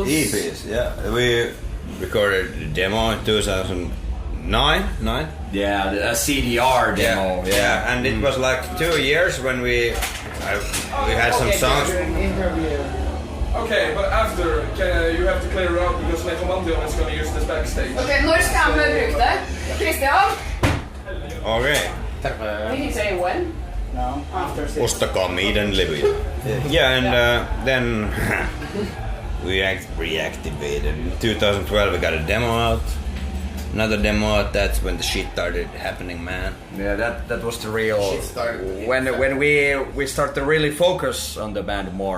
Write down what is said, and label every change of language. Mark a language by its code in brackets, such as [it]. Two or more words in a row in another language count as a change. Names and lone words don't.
[en] EPs, yeah. We recorded the demo in 2009. Yeah, a CDR demo. Yeah, and it was like 2 years when we had some songs. Okay, but after you have to clear it out because Lekomandion is going to use this backstage. [no] Okay, når skal vi bruke det? Christian? Okay. [en] Did you say when? No, after 6. [fi] Ostakaa meidän levyjä. [en] Yeah, and then we reactivated. In 2012 we got a demo out. Another demo out. That's when the shit started happening, man. Yeah, that was the real when we start to really focus on the band more.